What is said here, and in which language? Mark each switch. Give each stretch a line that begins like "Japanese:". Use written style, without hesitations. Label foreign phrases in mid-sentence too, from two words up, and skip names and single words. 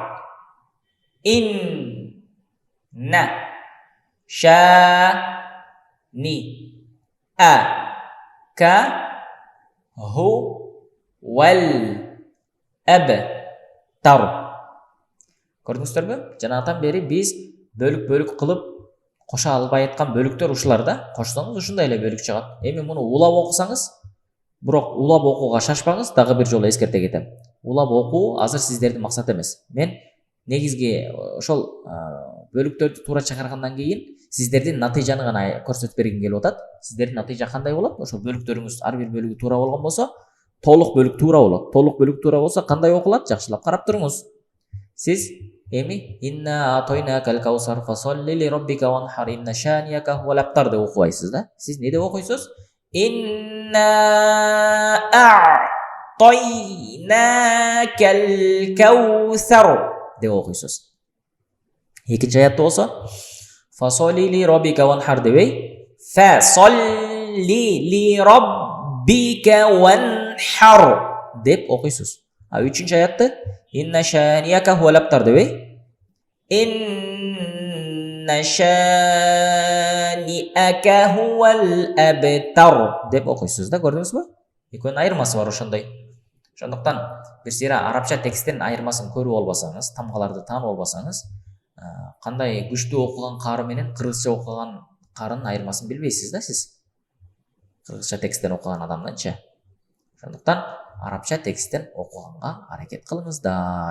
Arabic: Ин. На. Ша. Ни. А. Ка. Ху. Вал. Аб. Тар.
Kyrgyz: Көрдіңіздер бе? Жаңағыдан бері біз бөлік-бөлік қылып кошо албай аткан бөлүктөр ушулар да. Кошсоңуз ушундай эле бөлүк чыгат. Эми муну улап окусаңыз, бирок улап окууга шашпаңыз, дагы бир жолу эскерте кетем. Улап окуу азыр сиздердин максат эмес. Мен негизги ошол бөлүктөрдү туура чыгаргандан кийин сиздердин натыйжаны гана көрсөтүп бергим келип атат. Сиздердин натыйжа кандай болот? Ошол бөлүктөрүңүз ар бир бөлүгү туура болгон болсо, толук бөлүк туура болот. Толук бөлүк туура болсо кандай окулат? Жакшылап карап туруңуз. Сиз эми
Arabic: إنا أعطيناك الكوثر فصل لربك وانحر إن شانئك هو الأبتر
Kyrgyz: деп окубайсыз да. Сиз не деп окуйсуз?
Arabic: إنا أعطيناك الكوثر
Kyrgyz: деп окуйсуз. Экинчи аятта болсо
Arabic: فصل لربك وانحر
Kyrgyz: дебей
Arabic: فصل لربك وانحر
Kyrgyz: деп окуйсуз. А үчүнчү аятты
Arabic: إن شانئك هو الأبتر
Kyrgyz: дебей
Arabic: إن شانئك هو الأبتر
Kyrgyz: деп окуйсуз да, көрдүңүзбү? Экөөнүн айырмасы бар ошондой. Ошондуктан бир сыйра арабча тексттин айырмасын көрүп албасаңыз, тамгаларды таанып албасаңыз, кандай күчтүү окуган кары менен кыргызча окуган карынын айырмасын билбейсиз да сиз. Кыргызча тексттен окуган адамданчы. Ошондуктан арабча тексттен окуганга аракет кылыңыздар.